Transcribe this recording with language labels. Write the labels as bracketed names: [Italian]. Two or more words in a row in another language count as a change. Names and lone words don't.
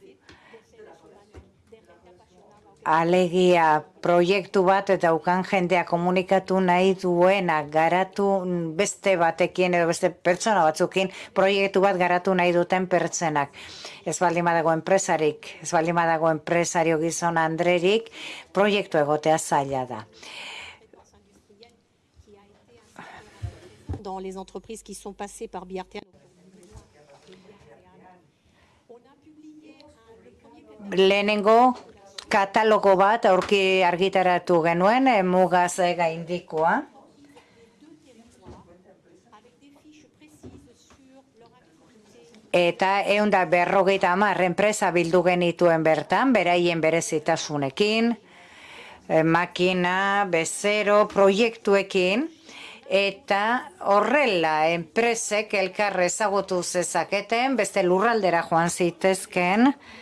[Basque] Alegia, proiektu bat eta ukan jendea komunikatu nahi duena garatu beste batekin edo beste pertsona batzukin proiektu bat garatu nahi duten pertsenak. Ez baldin badago enpresarik, ez baldin badago enpresario gizon Andrerik, proiektu egotea zaila da. [French] Dans les entreprises qui sont passées par Biartean. [Basque] Lehenengo katalogo bat aurki argitaratu genuen, mugaz gaindikoa. Eta 150 enpresa bildu genituen bertan, beraien berezitasunekin, makina, bezero, proiektuekin, eta horrela enpresek elkarre ezagutu zezaketen, beste lurraldera joan zitezken,